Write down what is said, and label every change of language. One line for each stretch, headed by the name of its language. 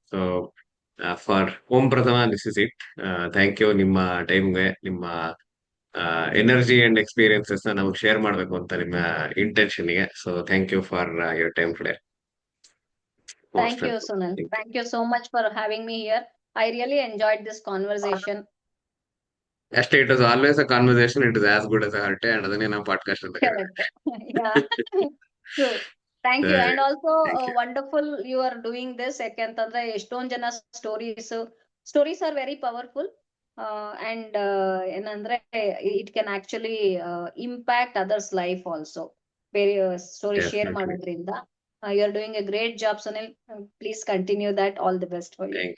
English: So for Om Prathama this is it. Thank you.
Kannada: ನಿಮ್ಮ ಟೈಮ್ಗೆ, ನಿಮ್ಮ ಎನರ್ಜಿ ಅಂಡ್ ಎಕ್ಸ್ಪೀರಿಯನ್ಸಸ್ ನ ನಮಗೆ ಶೇರ್ ಮಾಡಬೇಕು ಅಂತ ನಿಮ್ಮ ಇಂಟೆನ್ಷನ್ಗೆ.
English: So thank you for your time today. Thank you, Sunil. Thank you so much for having me here. I really enjoyed this conversation. ಅಷ್ಟೇ, it was always a conversation. It is as good as a hearty. And
Kannada: ಅದನ್ನೇ ನಾವು podcast ಅಂತ ಕರೀತೀವಿ.
English: Correct. Yeah. True. Thank you. And also Thank you. wonderful you are doing this.
Kannada: ಯಾಕೆಂತಂದ್ರೆ ಎಷ್ಟೊಂದ್ ಜನ
English: Stories are very powerful. And ಏನಂದ್ರೆ it can actually impact others life also.
Kannada: ಬೇರೆ story share
English: Definitely.
Kannada: ಮಾಡೋದ್ರಿಂದ
English: You are doing a great job, Sunil. Please continue that. All the best for you.